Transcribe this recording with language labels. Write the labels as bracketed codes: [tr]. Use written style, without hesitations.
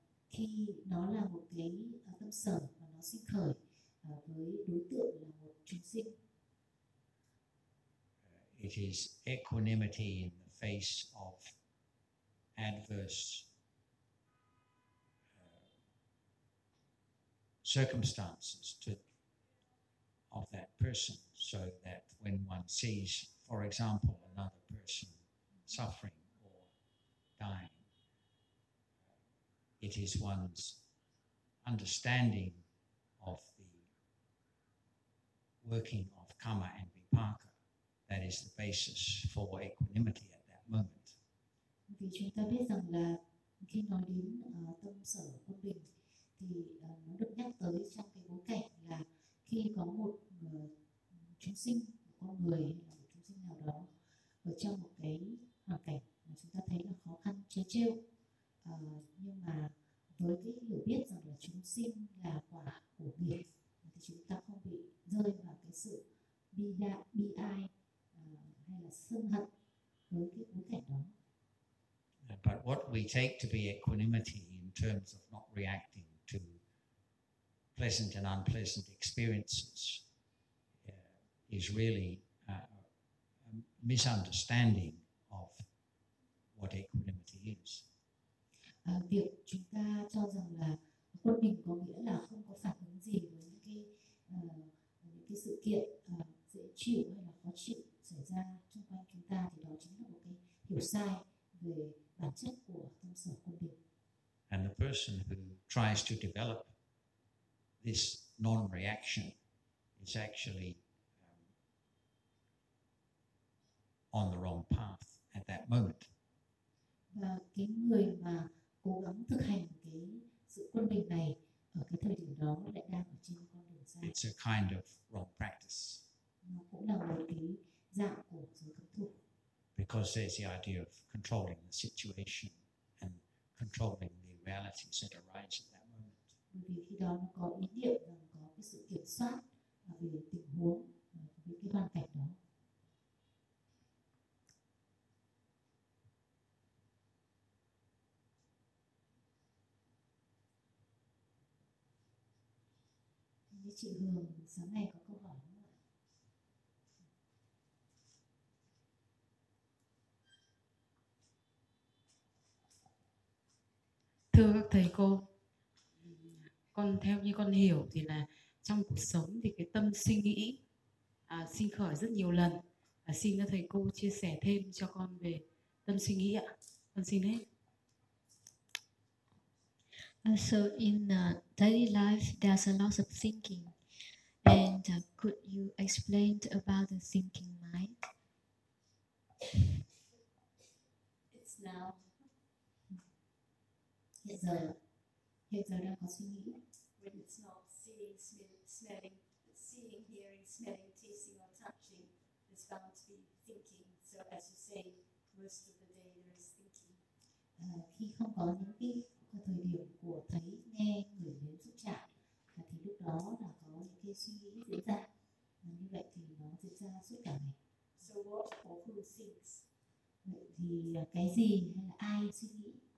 [vi] Khi nó là một cái tâm xả mà nó sinh khởi với đối tượng là một chúng sinh. [en] It is equanimity in the face of adverse circumstances of that person, so that when one sees, for example, another person suffering or dying, it is one's understanding of working of karma and vipaka that is the basis for equanimity at that moment. [vi] Vì chúng ta biết rằng là khi nói đến tâm sở quân bình thì nó được nhắc tới trong cái bối cảnh là khi có một chúng sinh, một con người hay là một chúng sinh nào đó ở trong một cái hoàn cảnh mà chúng ta thấy là khó khăn chế trêu, nhưng mà với cái hiểu biết rằng là chúng sinh là quả của nghiệp thì chúng ta không bị rơi vào cái sự bi ai hay là sân hận với cái bối cảnh đó. [en] But what we take to be equanimity in terms of not reacting to pleasant and unpleasant experiences is really a misunderstanding of what equanimity is. [vi] Việc chúng ta cho rằng là quân bình có nghĩa là không có phản ứng gì với những cái sự kiện dễ chịu hay là khó chịu xảy ra xung quanh chúng ta, thì đó chính là một cái hiểu sai về bản chất của tâm sở quân bình. [en] And the person who tries to develop this non-reaction is actually on the wrong path at that moment. [vi] Và cái người mà cố gắng thực hành cái sự quân bình này ở cái thời điểm đó lại đang ở trên con đường sai. [en] It's a kind of wrong practice. [vi] Nó cũng là một cái dạng của giới cấm thủ. [en] Because there's the idea of controlling the situation and controlling the realities that arise at that moment. [vi] Bởi vì khi đó nó có ý niệm là có cái sự kiểm soát về tình huống, về cái hoàn cảnh đó. Chị Hường sáng nay có câu hỏi không ạ? Thưa các thầy cô, con theo như con hiểu thì là trong cuộc sống thì cái tâm suy nghĩ sinh khởi rất nhiều lần. Xin các thầy cô chia sẻ thêm cho con về tâm suy nghĩ ạ. Con xin hết. [en] So in daily life there's a lot of thinking. And could you explain about the thinking mind? It's now. [vi] Hiện giờ đang có suy nghĩ. [en] When it's not seeing, smelling, seeing, hearing, smelling, tasting, or touching, it's bound to be thinking. So as you say, most of the day there is thinking. [vi] Khi không có những cái thời điểm của thấy, nghe, ngửi, đến xúc chạm. Thì lúc đó là có những cái suy nghĩ diễn ra, và như vậy thì nó diễn ra suốt cả ngày. [en] So what or who thinks? [vi] Vậy thì cái gì hay là ai suy nghĩ?